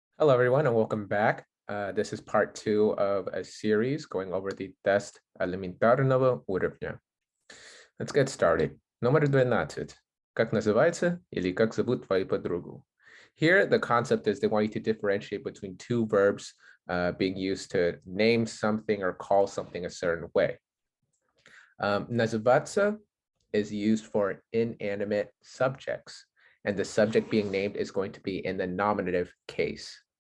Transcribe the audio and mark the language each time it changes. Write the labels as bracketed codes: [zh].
[en] Hello, everyone, and welcome back. This is part two of a series going over the [ru] Тест элементарного уровня. [en] Let's get started. [ru] Номер 12. Как называется или как зовут твою подругу? [en] Here, the concept is they want you to differentiate between two verbs being used to name something or call something a certain way. Называться is used for inanimate subjects, and the subject being named is going to be in the nominative case.